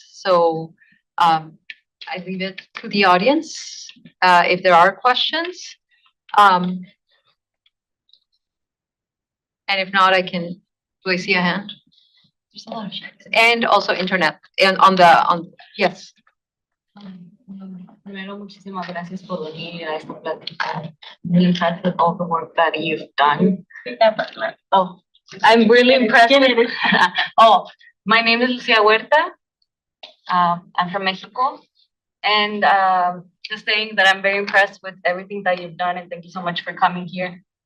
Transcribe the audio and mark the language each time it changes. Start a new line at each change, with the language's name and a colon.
English: So I leave it to the audience if there are questions. And if not, do I see a hand? There's a lot of hands. And also internet and yes.
Spanish: Primero, muchísimas gracias por venir a esta plática.
English: Really impressed with all the work that you've done. Oh, I'm really impressed. Oh, my name is Lucia Huerta. I'm from Mexico. And just saying that I'm very impressed with everything that you've done, and thank you so much for coming here.